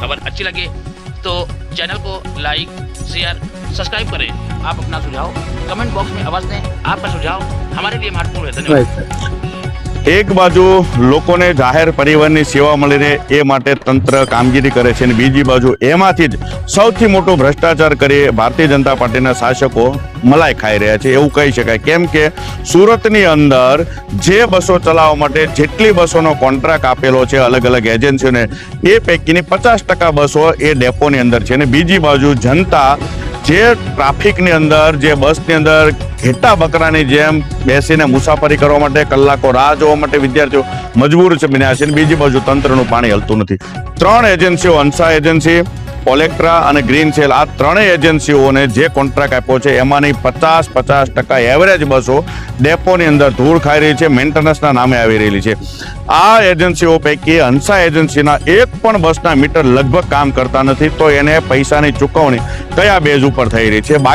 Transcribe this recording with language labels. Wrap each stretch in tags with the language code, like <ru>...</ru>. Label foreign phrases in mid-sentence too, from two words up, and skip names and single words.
<hi>खबर अच्छी लगे तो चैनल को</hi> <en>like, share, subscribe</en> <hi>करें। आप अपना सुझाव</hi> <en>comment box</en> <hi>में अवश्य दें। आपका सुझाव हमारे लिए महत्वपूर्ण है। धन्यवाद।</hi> <gu>એક બાજુ લોકોને જાહેર પરિવહનની સેવા મળી રહે એ માટે તંત્ર કામગીરી કરે છે, બીજી બાજુ એમાંથી જ સૌથી મોટો ભ્રષ્ટાચાર કરી ભારતીય જનતા પાર્ટીના શાસકો મલાઈ ખાઈ રહ્યા છે એવું કહી શકાય। કેમ કે સુરતની અંદર જે બસો ચલાવવા માટે જેટલી બસોનો કોન્ટ્રાક્ટ આપેલો છે અલગ અલગ એજન્સીઓને એ પૈકીની 50% બસો એ ડેપોની અંદર છે। બીજી બાજુ જનતા જે ટ્રાફિકની અંદર જે બસની અંદર ઘેટા બકરાની જેમ બેસીને મુસાફરી કરવા માટે કલાકો રાહ જોવા માટે વિદ્યાર્થીઓ મજબૂર છે બન્યા છે। બીજી બાજુ તંત્રનું પાણી હલતું નથી। ત્રણ એજન્સીઓ હંસા એજન્સી, ઓલેક્ટ્રા અને ગ્રીન સેલ આ ત્રણેય એજન્સીઓને જે કોન્ટ્રાક્ટ આપ્યો છે એમાંની 50% એવરેજ બસો ડેપોની અંદર ધૂળ ખાઈ રહી છે, મેન્ટેનન્સના નામે આવી રહેલી છે। આ એજન્સીઓ પૈકી હંસા એજન્સીના એક પણ બસના મીટર લગભગ કામ કરતા નથી, તો એને પૈસાની ચૂકવણી કયા બેઝ ઉપર થઈ રહી છે।</gu>